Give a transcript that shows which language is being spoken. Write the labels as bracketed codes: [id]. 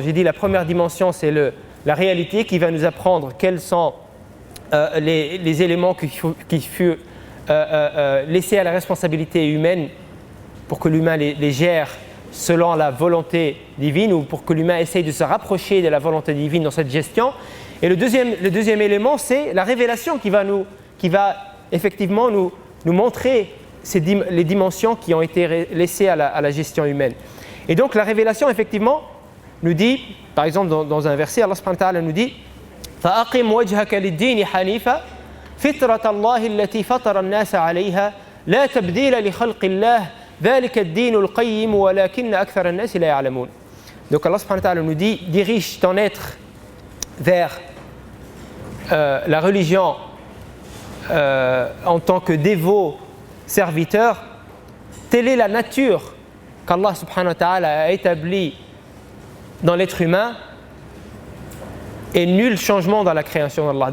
[fr] J'ai dit la première dimension, c'est la réalité qui va nous apprendre quels sont les éléments qui furent laissés à la responsabilité humaine pour que l'humain les gère selon la volonté divine, ou pour que l'humain essaye de se rapprocher de la volonté divine dans cette gestion. Et le deuxième élément, c'est la révélation qui va effectivement nous montrer les dimensions qui ont été laissées à la gestion humaine. Et donc la révélation, effectivement, nous dit, [ar] par exemple dans un verset, Allah subhanahu wa ta'ala nous dit فَأَقِمْ وَجْهَكَ لِلدِّينِ حَنِيفًا فِطْرَةَ اللَّهِ الَّتِي فَطَرَ النَّاسَ عَلَيْهَا لَا تَبْدِيلَ لِخَلْقِ اللَّهِ ذَلِكَ الدِّينُ الْقَيِّمُ وَلَكِنَّ أَكْثَرَ النَّاسِ لَا يَعْلَمُونَ. [fr] Donc Allah subhanahu wa ta'ala nous dit, dirige ton être vers la religion en tant que dévot serviteur. Telle est la nature qu'Allah subhanahu wa ta'ala a établie dans l'être humain, et nul changement dans la création d'Allah.